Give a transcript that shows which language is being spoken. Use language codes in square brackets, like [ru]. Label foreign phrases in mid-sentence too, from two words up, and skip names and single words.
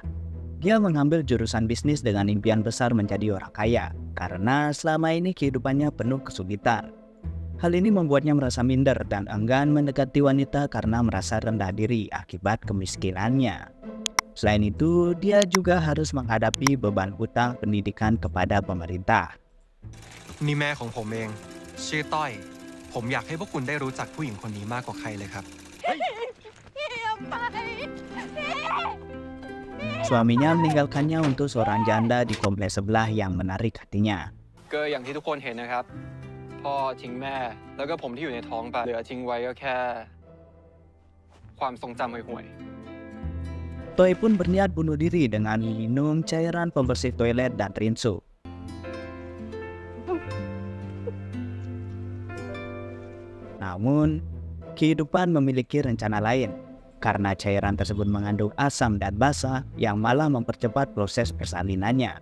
[id] Dia mengambil jurusan bisnis dengan impian besar menjadi orang kaya, karena selama ini kehidupannya penuh kesulitan. Hal ini membuatnya merasa minder dan enggan mendekati wanita karena merasa rendah diri akibat kemiskinannya. Selain itu, dia juga harus menghadapi beban hutang pendidikan kepada pemerintah. [th] นี่แม่ของผมเองชื่อต้อยผมอยากให้พวกคุณได้รู้จักผู้หญิงคนนี้มากกว่าใครเลยครับ [id] Suaminya meninggalkannya untuk seorang janda di kompleks sebelah yang menarik hatinya. [th] ก็อย่างที่ทุกคนเห็นนะครับพ่อทิ้งแม่แล้วก็ผมที่อยู่ในท้องไปเหลือทิ้งไว้ก็แค่ความทรงจำห่วยๆ [id] Toi pun berniat bunuh diri dengan minum cairan pembersih toilet dan rinso. Namun, kehidupan memiliki rencana lain, karena cairan tersebut mengandung asam dan basa yang malah mempercepat proses persalinannya.